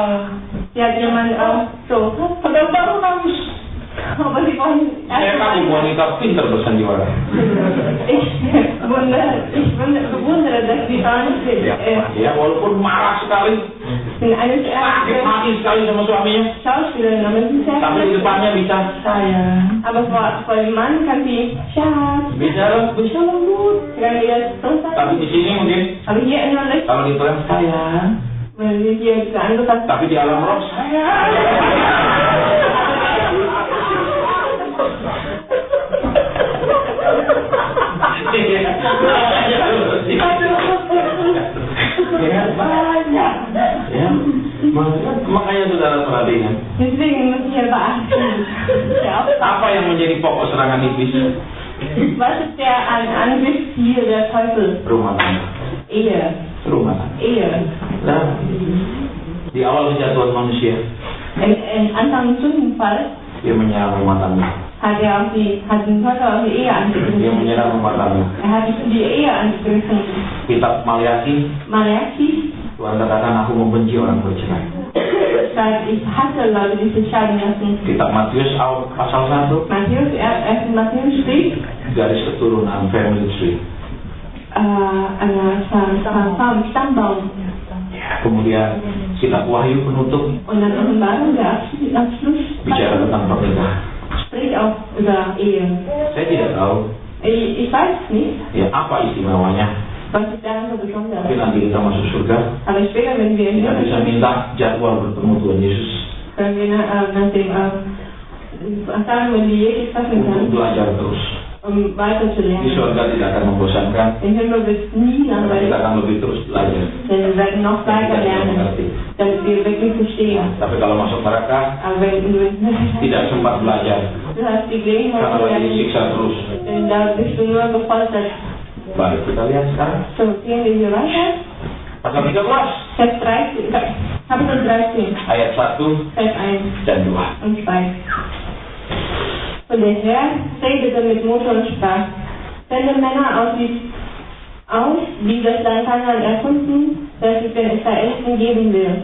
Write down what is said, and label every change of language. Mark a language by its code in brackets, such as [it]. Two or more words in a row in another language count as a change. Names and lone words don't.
[de] Sie hat jemand auch so. [id] Padahal baru nangis. [de] Aber sie wollen [id] Kamu wanita pintar bersandiwara. [de] Ich bewundere, dass sie [id] Ya, walaupun marah sekali, [de] sind eine [id] sakit hati sekali sama suaminya, [de] Schauspielerin, aber sie ist [id] tapi di depannya bisa sayang. [de] Aber vor dem Mann kann sie Schatz, [id] Bisa lembut. [de] kann ihr so [id] Tapi [de] sagen. [id] di sini mungkin, [de] Aber hier innerlich, [id] kalau di film sayang, [de] wenn sie hier diese angepasst [id] tapi di alam roh sayang. Ya, banyak. Ya, makanya saudara perhatikan. [de] Deswegen müssen wir beachten. [id] Apa yang menjadi pokok serangan iblis? [de] Was ist der Angriffsziel der Teufel? [id] Rumah tangga. [de] Ehe. [id] Rumah tangga. [de] Ehe. [id] Nah, di awal kejatuhan manusia, [de] Im Anfang Sündenfall [id] dia menyerang rumah tangga. [de] hat den Teufel auch die Ehe [id] Dia [de] angegriffen. [id] menyerang rumah tangga. [de] Hat die Ehe angegriffen. [id] Kitab Maliaki, [de] Malachi [id] Tuhan katakan aku membenci orang bercerai. [de] sagt, ich hasse Leute, die sich scheiden lassen. [id] Kitab Matius pasal 1, [de] Matthäus, erst in Matthäus steht, [id] garis keturunan [en] family tree. [de] ein Stammbaum. [id] Kemudian kitab Wahyu penutup [de] Und dann Offenbarung, der Abschluss, [id] bicara tentang pernikahan. [de] spricht auch über Ehe. [id] Saya tidak tahu [de] Ich weiß nicht, [id] ya apa istimewanya. [de] was ist daran so besonders. [id] Tapi nanti kita masuk surga, [de] Aber später, wenn wir [id] kita bisa minta jadwal bertemu Tuhan Yesus [de] wenn wir nach dem sagen, wenn wir Jesus treffen [id] untuk [de] können, [id] belajar terus. [de] um [id] Di [de] weiterzulernen. [id] surga tidak akan membosankan, [de] Im Himmel wird es nie [id] karena kita [de] langweilig, [id] akan lebih terus belajar. [de] denn wir werden noch [id] Dan [de] weiter [id] kita tidak [de] lernen, [id] mengerti. [de] damit wir wirklich verstehen. [id] Tapi kalau masuk neraka, [de] Aber wenn du [id] tidak sempat belajar, [de] hast die Gelegenheit [id] karena [de] zu [id] lagi [de] lernen, [id] disiksa terus. [de] denn da bist du nur gefoltert. [id] Baik, kita lihat sekarang. [de] So, gehen wir hier weiter. [id] Pasal 13, [de] Vers 13, Kapitel 13, [id] ayat 1 [de] Vers 1 [id] dan 2. [de] und 2. Und der Herr redete mit Mose und sprach, sende Männer aus, die das Land Kanaan erkunden, das ich den Israeliten geben will.